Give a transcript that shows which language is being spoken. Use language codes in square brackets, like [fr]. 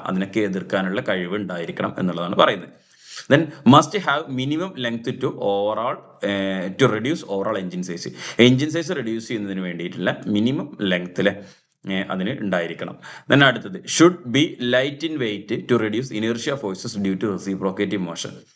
[ml] അതിനൊക്കെ എതിർക്കാനുള്ള കഴിവ് ഉണ്ടായിരിക്കണം എന്നുള്ളതാണ് പറയുന്നത്. [en] Then must have minimum length to reduce overall engine size. [ml] Engine size reduce ചെയ്യുന്നതിന് വേണ്ടിയിട്ടുള്ള മിനിമം ലെങ്ത്തിലെ അതിന് ഉണ്ടായിരിക്കണം. [en] then അടുത്തത് should be light in weight to reduce inertia forces due to reciprocative motion.